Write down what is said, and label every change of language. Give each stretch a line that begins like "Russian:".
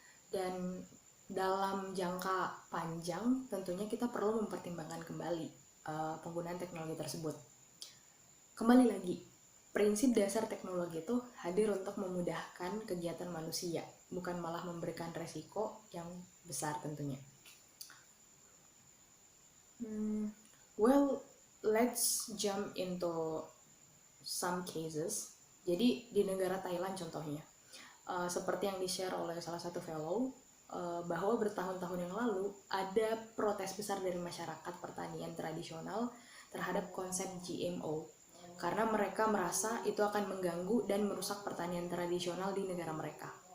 Indonesian: Dan dalam jangka panjang, tentunya kita perlu mempertimbangkan kembali penggunaan teknologi tersebut. Kembali lagi, prinsip dasar teknologi itu hadir untuk memudahkan kegiatan manusia, bukan malah memberikan resiko yang besar tentunya.
English: Well, let's jump into some cases.
Indonesian: Jadi di negara Thailand contohnya, seperti yang di-share oleh salah satu fellow, bahwa bertahun-tahun yang lalu ada protes besar dari masyarakat pertanian tradisional terhadap konsep GMO karena mereka merasa itu akan mengganggu dan merusak pertanian tradisional di negara mereka.